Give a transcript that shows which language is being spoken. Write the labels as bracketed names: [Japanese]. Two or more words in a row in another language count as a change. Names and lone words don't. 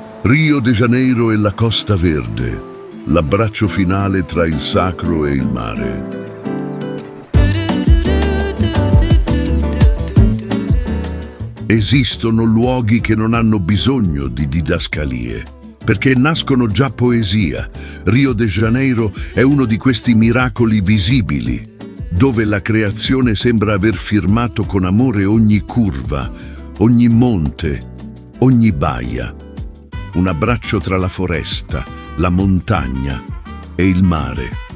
[Italian] Rio de Janeiro e la Costa Verde, l'abbraccio finale tra il sacro e il mare. Esistono luoghi che non hanno bisogno di didascalie, perché nascono già poesia. Rio de Janeiro è uno di questi miracoli visibili, dove la creazione sembra aver firmato con amore ogni curva, ogni monte, ogni baia. Un abbraccio tra la foresta, la montagna e il mare.